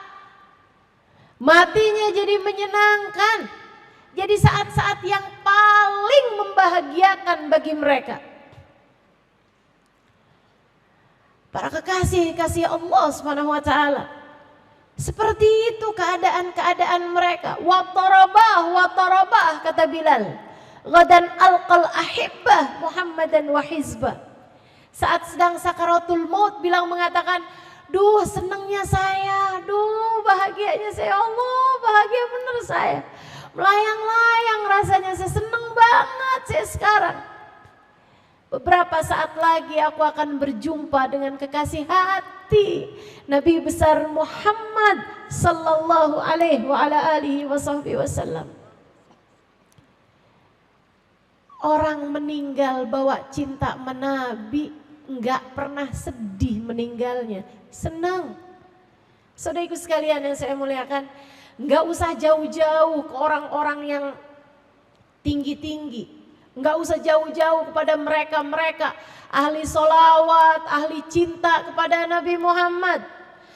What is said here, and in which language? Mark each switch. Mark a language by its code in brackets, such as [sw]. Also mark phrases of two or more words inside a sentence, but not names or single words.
[id] Matinya jadi menyenangkan. Jadi saat-saat yang paling membahagiakan bagi mereka. Para kekasih-kekasih [ar] الله سبحانه وتعالى. [id] Seperti itu keadaan-keadaan mereka. [ar] واطرباه [id] kata Bilal. [ar] غدا ألقى الأحبة محمدا وحزبه. [id] Saat sedang sakaratul maut bilang mengatakan, duh senangnya saya, duh bahagianya saya, Allah bahagia bener saya. Melayang-layang rasanya, saya senang banget saya sekarang. Beberapa saat lagi aku akan berjumpa dengan kekasih hati Nabi besar Muhammad [ar] صلى الله عليه وعلى آله وسلم. [id] Orang meninggal bawa cinta menabi, enggak pernah sedih meninggalnya, senang. Saudaraku sekalian yang saya muliakan, enggak usah jauh-jauh ke orang-orang yang tinggi-tinggi, enggak usah jauh-jauh kepada mereka-mereka ahli solawat, ahli cinta kepada Nabi Muhammad.